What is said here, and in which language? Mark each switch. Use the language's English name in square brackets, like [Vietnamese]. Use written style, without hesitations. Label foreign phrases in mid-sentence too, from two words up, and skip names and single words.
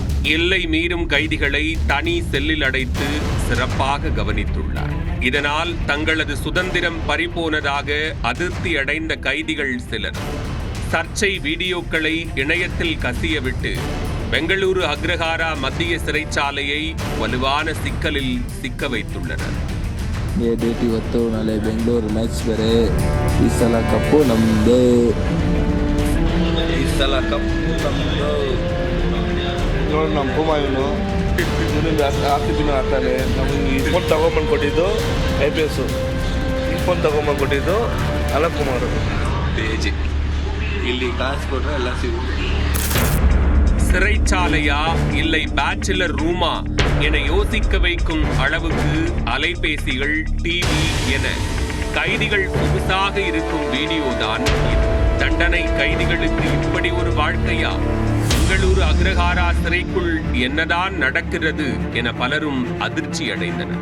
[Tamil] எல்லை மீறும் கைதிகளை தனி செல்லில் அடைத்து சிறப்பாக கவனித்துள்ளார். இதனால் தங்களது சுதந்திரம் பறிபோனதாக அதிருப்தி அடைந்த கைதிகள் சிலர் சர்ச்சை வீடியோக்களை இணையத்தில் கசியவிட்டு பெங்களூரு அக்ரஹாரா மத்திய சிறைச்சாலையை வலுவான சிக்கலில் சிக்க வைத்துள்ளனர். [Kannada] ಡೇಟ್ ಇವತ್ತು ನಾಳೆ ಬೆಂಗಳೂರು ಮ್ಯಾಚ್ ಬೇರೆ. ಈ ಸಲ ಕಪ್ಪು ನಮ್ಮದೇ. ನೋಡಿ ನಮ್ಮ ಕುಮಾರನು ಆರ್ಸಿಬಿನೂ ಆಡ್ತಾನೆ. ನಮಗೆ ಈ ಫೋನ್ ತಗೊಂಬಂದು ಕೊಟ್ಟಿದ್ದು IPS, ಈ ಫೋನ್ ತಗೊಂಬಂದು ಕೊಟ್ಟಿದ್ದು ಅಲೋಕ್ ಕುಮಾರ್. பேஜ் ಇಲ್ಲಿ காசு ಕೊಟ್ಟರೆ ಎಲ್ಲ ಸಿಗುತ್ತೆ. [Tamil] சிறைச்சாலையா இல்லை பேச்சுலர் ரூமா என யோசிக்க வைக்கும் அளவுக்கு அலைபேசிகள், டிவி என கைதிகள் சொகுசாக இருக்கும் வீடியோதான் இது. தண்டனை கைதிகளுக்கு இப்படி ஒரு வாழ்க்கையா? பெங்களூரு அக்ரஹாரா சிறைக்குள் என்னதான் நடக்கிறது என பலரும் அதிர்ச்சி அடைந்தனர்.